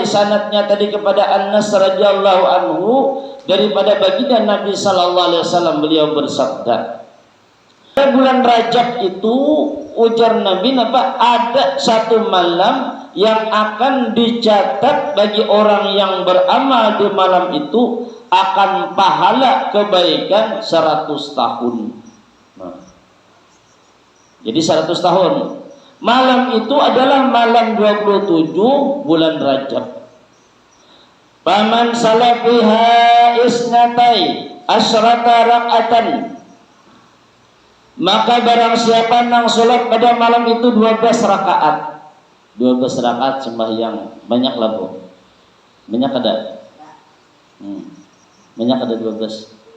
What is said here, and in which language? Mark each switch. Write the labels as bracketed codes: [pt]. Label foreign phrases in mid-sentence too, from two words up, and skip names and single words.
[id] sanadnya tadi kepada Anas [ar] رضي الله عنه [id] daripada baginda Nabi [ar] صلى الله عليه وسلم, [id] beliau bersabda, bulan Rajab itu ujar Nabi ada satu malam yang akan dicatat bagi orang yang beramal di malam itu akan pahala kebaikan 100 tahun. Nah, jadi 100 tahun. Malam itu adalah malam 27 bulan Rajab. [ar] فمن صلى فيها اثنتي عشرة ركعة, [id] maka barang siapa yang sholat pada malam itu 12 rakaat. 12 rakaat sembahyang. Banyak lah Bu. Banyak ada. Banyak ada 12.